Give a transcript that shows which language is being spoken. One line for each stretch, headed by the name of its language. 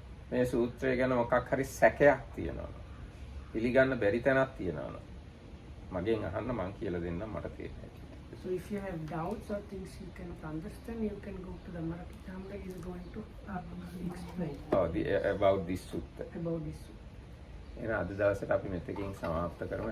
Sinhala: මේ සූත්‍රය ගැන මොකක් හරි සැකයක් තියෙනවා. පිළිගන්න බැරි තැනක් තියෙනවා. මගෙන් අහන්න මං කියලා දෙන්නම් මට තේරෙන්නේ.
English: So if you have doubts or things you cannot understand, you can go to the Marathi Tamra is going to explain about this sutta. about this.
Sinhala: එහෙනම් අද දවසට අපි මෙතකින් සමාප්ත කරමු.